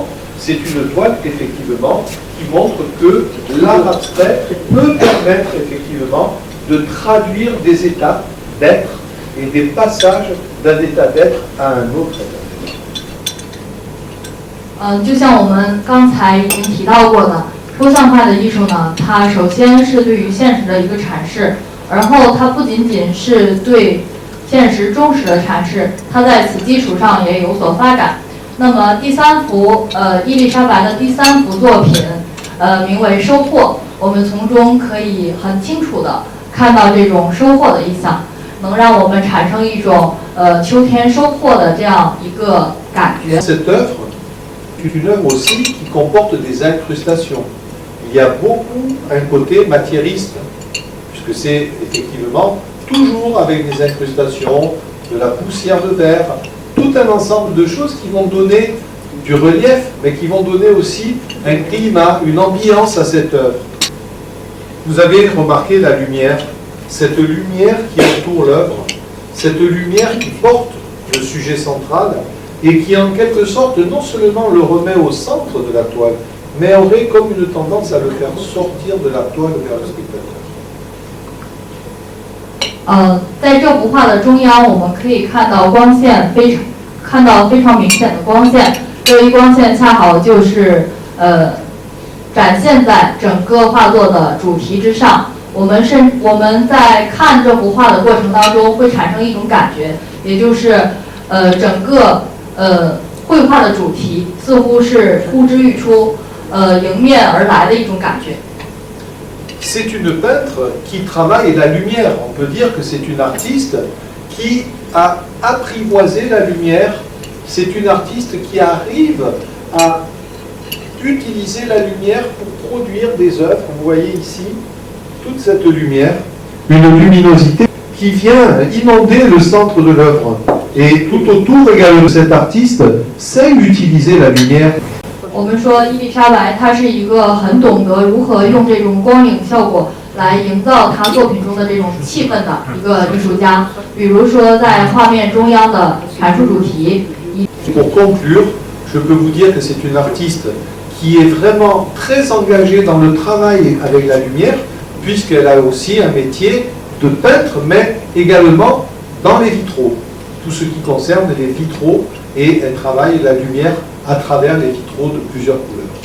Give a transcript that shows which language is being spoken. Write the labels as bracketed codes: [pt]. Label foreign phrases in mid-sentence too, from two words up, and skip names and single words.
[fr] C'est une toile effectivement qui montre que l'art abstrait peut permettre effectivement de traduire des états d'être et des passages d'un état d'être à un autre état d'être. [zh] 就像我们刚才已经提到过的，抽象派的艺术呢，它首先是对于现实的一个阐释，而后它不仅仅是对现实忠实的阐释，它在此基础上也有所发展。那么第三幅，伊丽莎白的第三幅作品，名为《收获》，我们从中可以很清楚的看到这种收获的意象，能让我们产生一种秋天收获的这样一个感觉。 [fr] Cette œuvre est une œuvre aussi qui comporte des incrustations. Il y a beaucoup un côté matiériste, puisque c'est effectivement toujours avec des incrustations, de la poussière de verre, tout un ensemble de choses qui vont donner du relief, mais qui vont donner aussi un climat, une ambiance à cette œuvre. Vous avez remarqué la lumière, cette lumière qui entoure l'œuvre, cette lumière qui porte le sujet central et qui en quelque sorte non seulement le remet au centre de la toile, mais aurait comme une tendance à le faire sortir de la toile vers le spectateur. [zh] 在这幅画的中央，我们可以看到光线非常明显的光线，这一光线恰好就是展现在整个画作的主题之上。我们在看这幅画的过程当中，会产生一种感觉，也就是整个绘画的主题似乎是呼之欲出，迎面而来的一种感觉。 [fr] C'est une peintre qui travaille la lumière. On peut dire que c'est une artiste qui a apprivoisé la lumière. C'est une artiste qui arrive à utiliser la lumière pour produire des œuvres. Vous voyez ici toute cette lumière, une luminosité qui vient inonder le centre de l'œuvre. Et tout autour également de cet artiste sait utiliser la lumière. [zh] 我们说伊丽莎白，她是一个很懂得如何用这种光影效果来营造她作品中的这种气氛的一个艺术家。比如说，在画面中央的阐述主题。 [fr] Pour conclure, je peux vous dire que c'est une artiste qui est vraiment très engagée dans le travail avec la lumière, puisqu'elle a aussi un métier de peintre, mais également dans les vitraux. Tout ce qui concerne les vitraux, et elle travaille la lumière à travers les vitraux de plusieurs couleurs.